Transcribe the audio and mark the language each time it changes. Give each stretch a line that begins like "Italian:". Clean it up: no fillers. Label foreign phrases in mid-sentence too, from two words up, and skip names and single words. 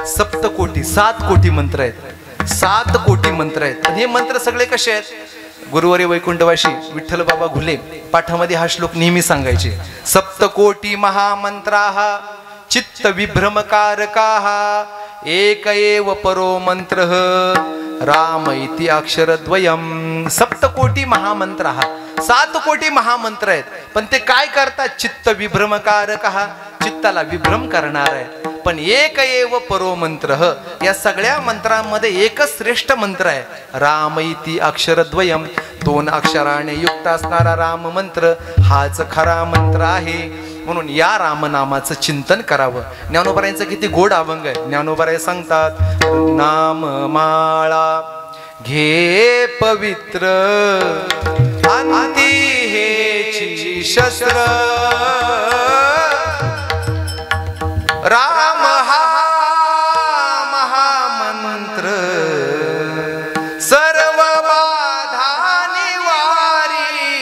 Marathi: 7 कोटी 7 कोटी मंत्र आहेत. 7 कोटी मंत्र आहेत. पण हे मंत्र सगळे कसे आहेत? गुरुवारी वैकुंठवाशी विठ्ठल बाबा घुले पाठामध्ये हा श्लोक नेहमी सांगायचे.
Sanskrit: 7 कोटी महामंत्राः चित्त विभ्रमकारकाः एक एव परो मंत्रः राम इति अक्षरद्वयम्.
Marathi: 7 कोटी महामंत्राः, 7 कोटी महामंत्र आहेत. पण ते काय करतात?
Sanskrit: चित्त विभ्रमकारकः,
Marathi: चित्ताला विभ्रम करणार आहे.
Sanskrit: पण एक एव परो मंत्रः,
Marathi: या सगळ्या मंत्रांमध्ये एकच श्रेष्ठ मंत्र आहे,
Sanskrit: राम इति अक्षरद्वयम्.
Marathi: 2 अक्षराने युक्त असणारा राम मंत्र हाच खरा मंत्र आहे. म्हणून या रामनामाचं चिंतन करावं. ज्ञानोबारायांचं किती गोड अभंग आहे. ज्ञानोबाराय सांगतात, नाम माळा घे पवित्र अंती हेची शस्त्र, राम हा महामंत्र सर्व बाधा निवारी.